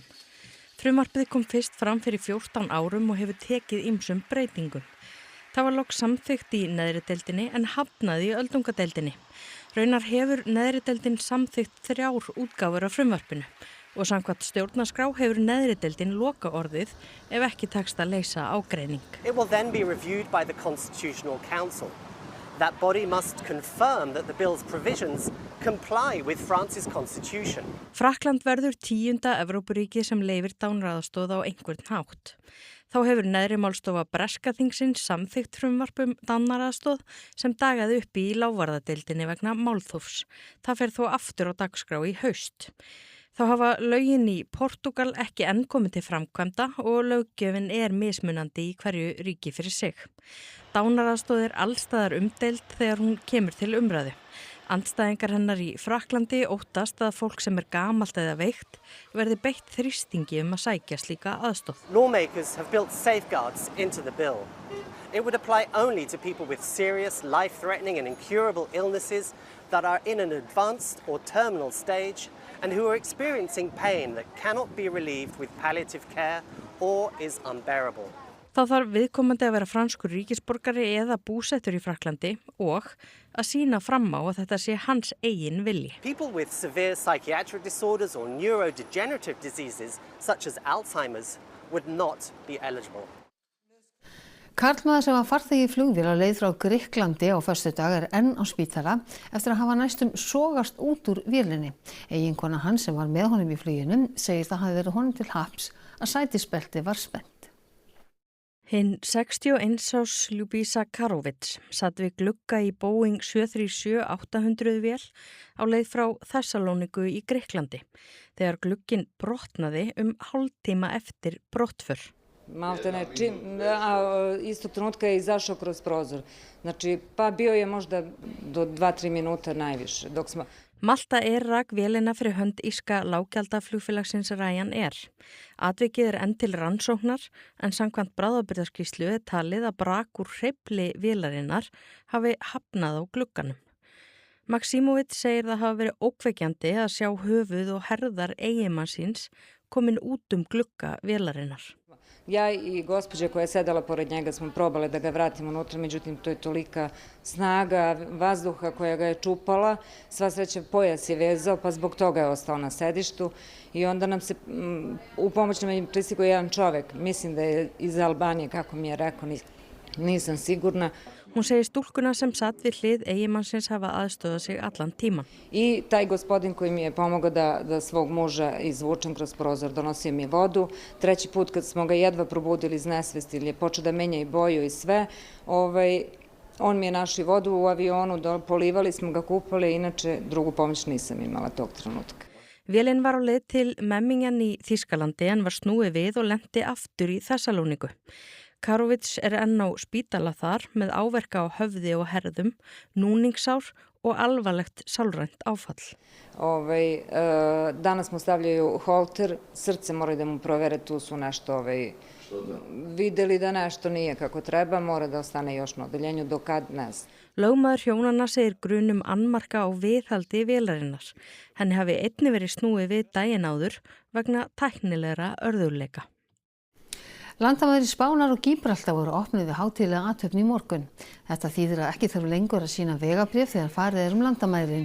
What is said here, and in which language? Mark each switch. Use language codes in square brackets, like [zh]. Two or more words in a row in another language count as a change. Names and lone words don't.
[is] Frumvarpið kom fyrst fram fyrir 14 árum og hefur tekið ýmsum breytingum. Það var loks samþykkt í neðri deildinni en hafnaði í öldungadeildinni. Raunar hefur neðri deildin samþykkt 3 útgáfur af frumvarpinu og samkvæmt stjórnarskrá hefur neðri deildin lokaorðið ef ekki tekst að leysa ágreining. [en] It will then be reviewed by the Constitutional Council. That body must confirm that the bill's provisions comply with France's constitution. [is] Frakkland verður 10. Evrópuríki sem leyfir dánaraðstoð á einhvern hátt. Þá hefur neðri málstofa breska þingsins samþykkt frumvarp dánaraðstoð sem dagaði upp í lávarðadeildinni vegna málþófs. Það fer þó aftur á dagskrá í haust. Þá hafa lögin í Portúgal ekki enn komið til framkvæmda og löggjöfin mismunandi í hverju ríki fyrir sig. Dánaraðstoð allstaðar umdeild þegar hún kemur til umræðu. Andstæðingar hennar í Frakklandi óttast að fólk sem gamalt eða veikt verði beitt þrýstingi að sækja slíka aðstoð. [en] Lawmakers have built safeguards into the bill. It would apply only to people with serious, life-threatening and incurable illnesses that are in an advanced or terminal stage and who are experiencing pain that cannot be relieved with palliative care or is unbearable. [is] Þá þarf viðkomandi að vera franskur ríkisborgari eða búsettur í Frakklandi og að sýna fram á að þetta sé hans eigin vilji. [en] People with severe psychiatric disorders or neurodegenerative diseases such as Alzheimer's would not be eligible. [is] Karlmaður sem var farþegi í flugvél á leið frá Grikklandi á föstudag enn á spítala eftir að hafa næstum sogast út úr vélinni. Eiginkona hans sem var með honum í fluginu segir það hafi verið honum til happs að sætisbeltið var spennt. Hinn 61 árs Ljúbísa Karovic satt við glugga í Boeing 737-800 vél á leið frá Þessalóniku í Grikklandi þegar glugginn brotnaði hálftíma eftir brottför. [sr] Maltene, istog trenutka je izašao kroz prozor. Znači, pa bio je možda do 2-3 minuta najviše. [is] Malta rak vélina fyrir hönd írska lággjaldaflugfélagsins Ryanair. Atvikið enn til rannsóknar en samkvæmt bráðabirgðaskýrslu talið að brak úr hreyfli vélarinnar hafi hafnað á glugganum. Maksimovic segir það hafa verið ókveikjandi að sjá höfuð og herðar eiginmannsins komin út glugga vélarinnar. [sr] Ja I gospođa koja je sedala pored njega smo probale da ga vratimo unutra, međutim to je tolika snaga vazduha koja ga je čupala, sva sreća pojas je vezao pa zbog toga je ostao na sedištu I onda nam se u pomoć nam je pristigao jedan čovjek, mislim da je iz Albanije, kako mi je rekao, nisam sigurna. [is] Hún segir stúlkuna sem satt við hlið eiginmannsins hafa aðstöðað sig allan tíman. [sr] I taj gospodin koji mi je pomogao da svog muža izvučem kroz prozor, donosio mi je vodu. Treći put kad smo ga jedva probudili iz nesvesti, ili je počeo da menja I boju I sve, on mi je našao vodu u avionu, polivali smo ga, kupali, inače drugu pomoć nisam imala tog trenutka. [is] Vélin var á leið til Memmingen í Þýskalandi en var snúið við og lenti aftur í Þessalóníku. Karovits enn á spítala þar með áverka á höfði og herðum, núningsár og alvarlegt sálrænt áfall. [sr] Danas mu stavljaju holter, srce moraju da mu provere, tu su nešto videli da nešto nije kako treba, mora da ostane još na odeljenju do kad ne znam. [is] Lögmaður hjónanna segir grun annmarka á viðhaldi vélarinnar. Henni hafi einnig verið snúið við daginn áður vegna tæknilegra örðugleika. Landamæri Spánar og Gíbraltar voru opnuð við hátíðlega athöfn í morgun. Þetta þýðir að ekki þarf lengur að sýna vegabréf þegar farið landamærin.